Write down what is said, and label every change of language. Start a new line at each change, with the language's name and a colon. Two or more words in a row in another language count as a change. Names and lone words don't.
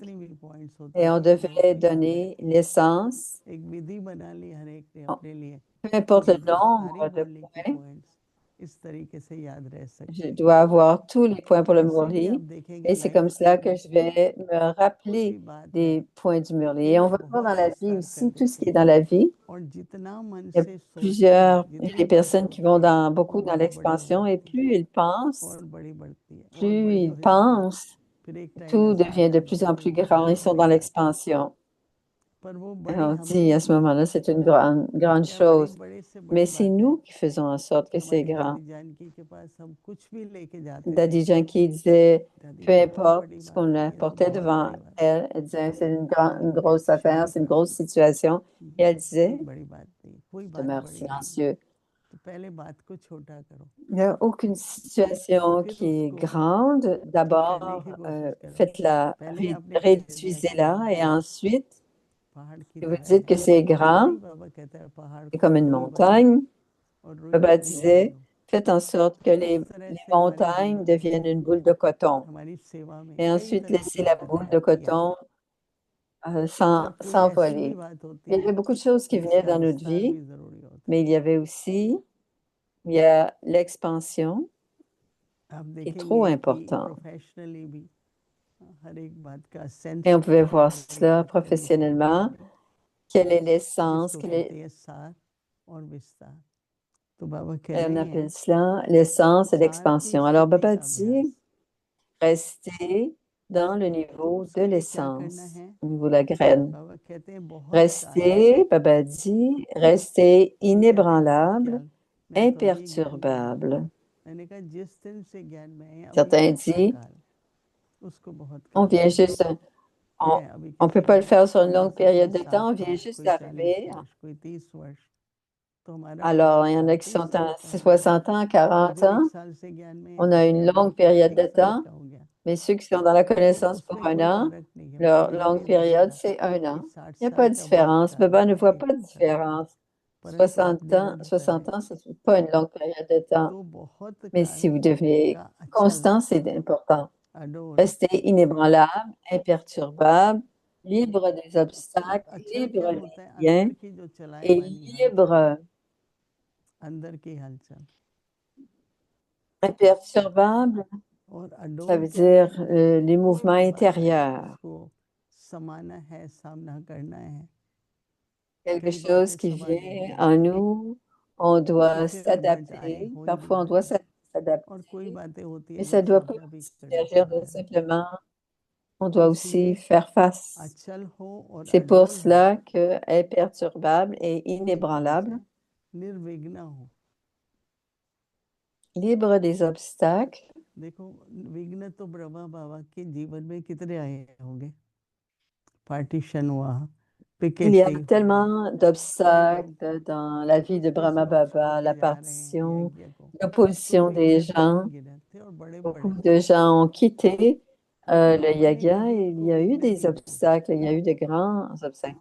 Hindi: कितनी भी पॉइंट्स होती
French: et on
Hindi: थी वो
French: devait
Hindi: याद
French: donner
Hindi: रहती
French: l'essence,
Hindi: एक विधि बना ली हर एक ने
French: peu
Hindi: अपने लिए
French: importe
Hindi: कि
French: le
Hindi: मुझे सारी
French: nombre de
Hindi: मुरली की
French: points.
Hindi: पॉइंट्स इस तरीके से याद रह
French: Je
Hindi: सके
French: dois avoir tous les points pour
Hindi: और
French: le
Hindi: इसीलिए आप
French: Murli.
Hindi: देखेंगे
French: Et c'est
Hindi: लाइफ
French: comme cela
Hindi: में
French: que je vais me
Hindi: कोई
French: rappeler
Hindi: भी बात है
French: des points du Murli. Et
Hindi: ये
French: on va voir dans
Hindi: बहुत
French: la vie
Hindi: विस्तार कर
French: aussi, tout ce
Hindi: देते
French: qui est
Hindi: हैं
French: dans la vie.
Hindi: और जितना मन
French: Il y a
Hindi: से सोचते हैं
French: plusieurs,
Hindi: जितनी
French: les
Hindi: बात
French: personnes qui
Hindi: सोचते
French: vont
Hindi: हैं
French: beaucoup
Hindi: वो
French: dans
Hindi: और बड़ी हो
French: l'expansion et
Hindi: जाती है
French: plus ils pensent,
Hindi: और बड़ी बढ़ती है और
French: plus
Hindi: बड़ी
French: ils
Hindi: हो जाती है
French: pensent,
Hindi: फिर एक टाइम
French: tout
Hindi: ऐसा
French: devient
Hindi: आता
French: de
Hindi: है
French: plus en
Hindi: बहुत
French: plus
Hindi: वो
French: grand. Ils
Hindi: बहुत
French: sont
Hindi: बड़ी
French: dans
Hindi: बात है
French: l'expansion.
Hindi: पर वो
French: Et
Hindi: बड़ी
French: on
Hindi: हमने
French: dit à ce
Hindi: की
French: moment-là, c'est une
Hindi: ना
French: grande
Hindi: क्या बड़ी
French: chose.
Hindi: बड़े से
French: Mais
Hindi: बड़ी
French: c'est
Hindi: बात है
French: nous qui faisons en sorte
Hindi: कि
French: que c'est
Hindi: हमारी
French: grand.
Hindi: दादी जानकी के पास हम कुछ भी लेके जाते थे
French: Daddy Janki disait,
Hindi: दादी
French: peu
Hindi: बहुत
French: importe
Hindi: बड़ी
French: ce
Hindi: बात
French: qu'on
Hindi: है ये तो
French: apportait
Hindi: बहुत
French: devant
Hindi: बड़ी बात है
French: elle disait, c'est une
Hindi: और
French: grosse affaire, c'est une
Hindi: शांत
French: grosse
Hindi: रहो
French: situation. Et elle
Hindi: कोई
French: disait,
Hindi: बड़ी बात नहीं कोई बात
French: demeure
Hindi: बड़ी नहीं
French: silencieux.
Hindi: तो पहले बात को छोटा करो
French: Il n'y a aucune situation
Hindi: फिर
French: qui est
Hindi: उसको
French: grande.
Hindi: ठीक करने की
French: D'abord,
Hindi: कोशिश करो
French: faites-la,
Hindi: पहले अपने नजरिया को
French: réduisez-la et
Hindi: बढ़ाओ
French: ensuite,
Hindi: पहाड़ की
French: si vous
Hindi: तरह
French: dites
Hindi: है
French: que c'est
Hindi: वैसे
French: grand,
Hindi: ही बाबा कहता है पहाड़
French: c'est
Hindi: को
French: comme une
Hindi: रुई बनाओ
French: montagne.
Hindi: और रुई
French: Baba
Hindi: को निकाल
French: disait,
Hindi: दो
French: faites en sorte que
Hindi: तो इस तरह
French: les
Hindi: से हमारी
French: montagnes
Hindi: जिंदगी
French: deviennent une boule de coton.
Hindi: हमारी सेवा में
French: Et
Hindi: कई
French: ensuite,
Hindi: तरह
French: laissez
Hindi: की
French: la
Hindi: बातें
French: boule de
Hindi: आती हैं
French: coton
Hindi: और कोई ऐसी भी
French: s'envoler.
Hindi: बात होती
French: Il y
Hindi: है
French: avait beaucoup de choses qui venaient
Hindi: जिसका
French: dans notre
Hindi: विस्तार
French: vie,
Hindi: भी जरूरी होता
French: mais il y avait aussi, il y a l'expansion
Hindi: है आप
French: qui est trop
Hindi: देखेंगे कि
French: importante.
Hindi: प्रोफेशनली भी हर एक बात का सेंस
French: Et on pouvait
Hindi: क्या है
French: voir
Hindi: हर एक
French: cela
Hindi: बात का
French: professionnellement.
Hindi: डिफिनेशन
French: Quelle est l'essence?
Hindi: जिसको कहते हैं सार और विस्तार तो बाबा कह
French: Et on
Hindi: रहे हैं
French: appelle cela l'essence et
Hindi: सार की
French: l'expansion. Alors,
Hindi: स्थिति
French: Baba
Hindi: का अभ्यास
French: dit, restez dans le niveau de
Hindi: उसके लिए क्या करना
French: l'essence,
Hindi: है
French: au niveau de la graine.
Hindi: बाबा कहते हैं बहुत कायम
French: Restez, Baba dit, restez
Hindi: कोई कहते हैं बहुत
French: inébranlable,
Hindi: ख्याल मैं तो अभी ज्ञान में हूँ
French: imperturbable.
Hindi: मैंने कहा जिस दिन से ज्ञान में है अभी
French: Certains
Hindi: किसका
French: disent,
Hindi: काल उसको बहुत
French: on
Hindi: काल
French: vient juste, on
Hindi: है अभी
French: ne peut
Hindi: किसी
French: pas le
Hindi: को
French: faire sur une longue
Hindi: 50
French: période
Hindi: वर्ष
French: de temps, on
Hindi: 60
French: vient
Hindi: वर्ष
French: juste
Hindi: कोई 40
French: d'arriver.
Hindi: वर्ष कोई 30 वर्ष तो हमारा
French: Alors, il y en a qui
Hindi: 30
French: sont
Hindi: साल
French: à
Hindi: का हो गया
French: 60 ans,
Hindi: तो
French: 40
Hindi: जो 1
French: ans.
Hindi: साल से ज्ञान में है
French: On a une
Hindi: उसका
French: longue
Hindi: अभी
French: période
Hindi: 1
French: de
Hindi: साल
French: temps,
Hindi: का हो गया
French: mais ceux qui sont dans la
Hindi: तो
French: connaissance pour
Hindi: उसमें
French: un
Hindi: कोई
French: an,
Hindi: फर्क नहीं है
French: leur
Hindi: बाबा ये
French: longue
Hindi: नहीं
French: période,
Hindi: देखना
French: c'est un
Hindi: कि
French: an.
Hindi: 60
French: Il n'y a
Hindi: साल
French: pas de
Hindi: का बहुत
French: différence.
Hindi: काल
French: Baba
Hindi: है
French: ne
Hindi: या
French: voit
Hindi: 1
French: pas de
Hindi: साल का
French: différence.
Hindi: परंतु आप
French: 60 ans,
Hindi: निरंतर
French: 60
Hindi: हैं
French: ans, ce n'est pas une longue période de temps.
Hindi: तो बहुत
French: Mais
Hindi: काल
French: si vous devenez
Hindi: का अचल
French: constant, c'est important.
Hindi: अडोल
French: Restez inébranlable, imperturbable, libre des
Hindi: और
French: obstacles,
Hindi: अचल क्या
French: libre
Hindi: होता
French: des
Hindi: है
French: liens
Hindi: अंदर की जो चलाए
French: et
Hindi: वाली हलचल
French: libre,
Hindi: अंदर की हलचल
French: imperturbable.
Hindi: और
French: Ça
Hindi: अडोल
French: veut
Hindi: क्या है
French: dire les
Hindi: कोई
French: mouvements
Hindi: भी बात आए
French: intérieurs.
Hindi: उसको समाना है सामना करना है
French: Quelque
Hindi: कई
French: chose
Hindi: बातें
French: qui
Hindi: समा
French: vient
Hindi: जाएंगी
French: en nous, on
Hindi: तो
French: doit
Hindi: फिर मज आए
French: s'adapter.
Hindi: हो ही नहीं
French: Parfois, on doit
Hindi: पाती और कोई
French: s'adapter,
Hindi: बातें होती है
French: mais
Hindi: जो
French: ça ne doit pas
Hindi: स्वाभाविक करनी
French: s'agir de
Hindi: पड़ती है
French: simplement, on
Hindi: तो
French: doit aussi
Hindi: इसलिए
French: faire face.
Hindi: अचल हो और
French: C'est pour
Hindi: अडोल हो
French: cela que imperturbable et
Hindi: उसी तरह से
French: inébranlable,
Hindi: निर्विघ्न हो
French: libre des obstacles.
Hindi: देखो विघ्न तो ब्रह्मा बाबा के जीवन में कितने आए होंगे, पार्टीशन हुआ,
French: Il y a
Hindi: पिकेटिंग,
French: tellement d'obstacles dans la vie de Brahma Baba, la partition, l'opposition des gens. Beaucoup de gens ont quitté le yaga et il y a eu des obstacles, il y a eu de grands obstacles.